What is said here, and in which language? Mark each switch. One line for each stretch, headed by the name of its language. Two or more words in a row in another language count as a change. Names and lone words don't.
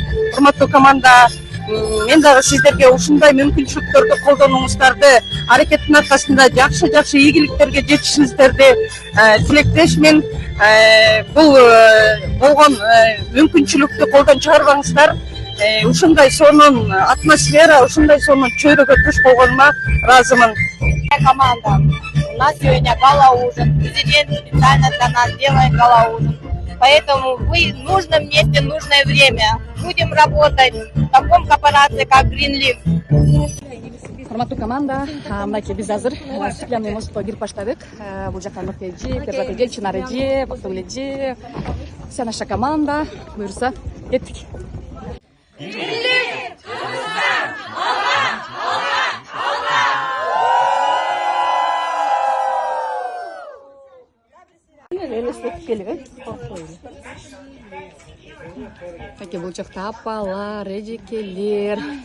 Kyrgyz: Урматтуу команда, мен дагы сиздерге ушундай мүмкүнчүлүктөрдү колдонуңуздарды, аракеттин аркасында жакшы ийгиликтерге жетишиңиздерди тилектешмин. Бул болгон мүмкүнчүлүктү колдон чыгарбаңыздар. Ушундай сонун атмосфера, ушундай сонун чөйрөгө туш болгонума ыраазымын.
Russian: Команда, у нас сегодня гала-ужин. Президент специально для нас делает гала-ужин. Поэтому вы в нужном месте, в нужное время. Будем работать в таком корпорации, как Greenleaf.
Kyrgyz: Урматтуу команда, мынакей биз азыр
Russian: стеклянный мостко
Kyrgyz: кирип баштадык. Бул жака Нурка эже, Перзат эже, Чынар эже, Бактыгүл эже,
Russian: вся наша команда.
Kyrgyz: Буюрса, кеттик. Таке бул жакта апалар, эжекелер.